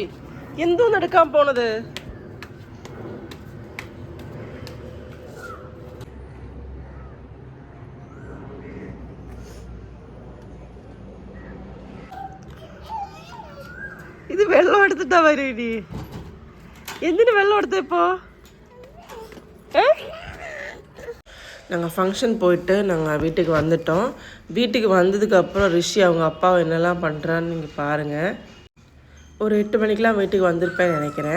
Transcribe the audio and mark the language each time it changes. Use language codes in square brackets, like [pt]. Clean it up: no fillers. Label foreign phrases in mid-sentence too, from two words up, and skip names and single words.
[ml] എന്തോന്ന് എടുക്കാൻ പോണത്? ഇത് വെള്ളം എടുത്തിട്ടാ വരും ഇനി. എന്തിനു വെള്ളം എടുത്തപ്പോ? [ta] நாங்கள் ஃபங்க்ஷன் போயிட்டு நாங்கள் வீட்டுக்கு வந்துட்டோம். வீட்டுக்கு வந்ததுக்கப்புறம் ரிஷி அவங்க அப்பாவை என்னெல்லாம் பண்ணுறான்னு நீங்கள் பாருங்கள். ஒரு 8 மணிக்கெலாம் வீட்டுக்கு வந்திருப்பேன்னு நினைக்கிறேன்.